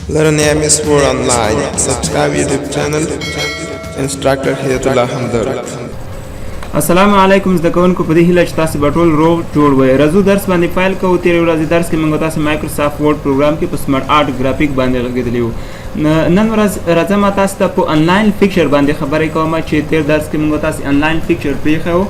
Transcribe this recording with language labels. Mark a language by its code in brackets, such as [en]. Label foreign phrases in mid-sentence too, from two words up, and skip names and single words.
[en] Learn AMS Sport Online. Subscribe YouTube channel. Instructor Hidayatullah Hamdard. [ps] السلام علیکم زده کوونکو په دې هیله چې تاسو به ټول روغ جوړ وئ. راځو درس باندې فایل کوو. تېرې ورځې درس کې موږ تاسو مایکروسافټ ورډ پروګرام کې په سمارټ آرټ ګرافیک باندې غږېدلي وو. نن ورځ راځم تاسو ته په [en] online picture [ps] باندې خبرې کوم چې تېر درس کې موږ تاسو [en] online picture [ps] پرېښی وو.